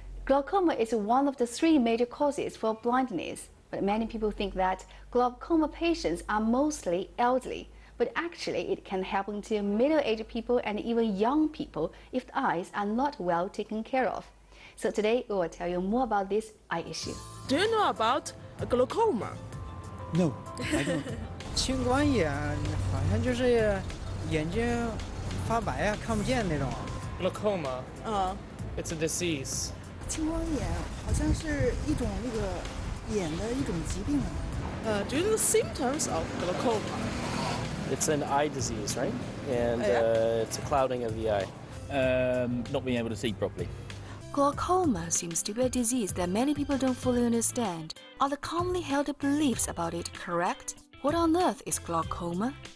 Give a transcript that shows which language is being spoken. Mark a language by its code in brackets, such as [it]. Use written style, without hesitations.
[en] Glaucoma is one of the three major causes for blindness, but many people think that glaucoma patients are mostly elderly, but actually it can happen to middle-aged people and even young people if the eyes are not well taken care of. So today we will tell you more about this eye issue. Do you know about glaucoma? No, I don't. [zh] 青光眼好像就是眼睛发白啊，看不见那种。 [en] Glaucoma. It's a disease. [zh] 青光眼好像是一种那个眼的一种疾病。 [en] Do you know the symptoms of glaucoma? It's an eye disease, right? And it's a clouding of the eye. Not being able to see properly. Glaucoma seems to be a disease that many people don't fully understand. Are the commonly held beliefs about it correct? What on earth is glaucoma?